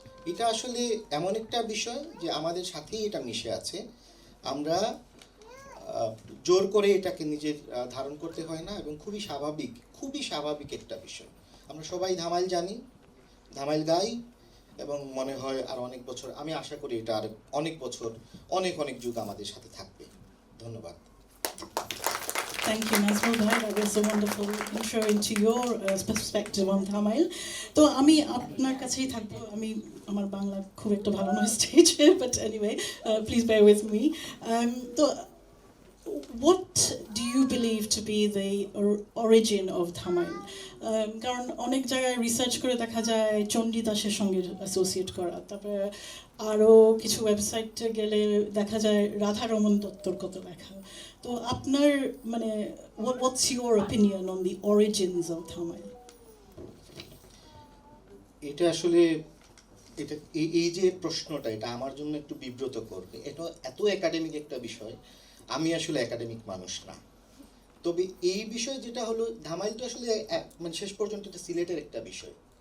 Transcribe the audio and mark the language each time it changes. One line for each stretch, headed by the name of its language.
Bangla: এটা আসলে এমন একটা বিষয় যে আমাদের সাথেই এটা মিশে আছে, আমরা জোর করে এটাকে নিজের ধারণ করতে হয় না, এবং খুবই স্বাভাবিক একটা বিষয়। আমরা সবাই ধামাইল জানি, ধামাইল গাই, এবং মনে হয় আর অনেক বছর, আমি আশা করি এটা আর অনেক বছর, অনেক যুগ আমাদের সাথে থাকবে। ধন্যবাদ।
English: Thank you, Nazmul bhai. That was a wonderful intro into your perspective on Dhamail.
Bangla: তো আমি আপনার কাছেই থাকবো। আমি আমার বাংলা খুব একটা ভালো নয় স্টেজে,
English: but anyway, please bear with me.
Bangla: তো
English: what do you believe to be the origin of Dhamail?
Bangla: কারণ অনেক জায়গায় রিসার্চ করে দেখা যায় চণ্ডীদাসের সঙ্গে অ্যাসোসিয়েট করা, তারপরে আরও কিছু ওয়েবসাইটে গেলে দেখা যায় রাধারমন দত্তর কত লেখা। তো আপনার মানে
English: what's your opinion on the origins of Dhamail?
Bangla: এটা আসলে এটা এই যে প্রশ্নটা, এটা আমার জন্য একটু বিব্রত করবে। এটা এত একাডেমিক একটা বিষয়, আমি আসলে একাডেমিক মানুষ না। তবে এই বিষয়ে যেটা হলো, ধামাইল তো আসলে মানে শেষ পর্যন্ত এটা সিলেটের একটা বিষয়।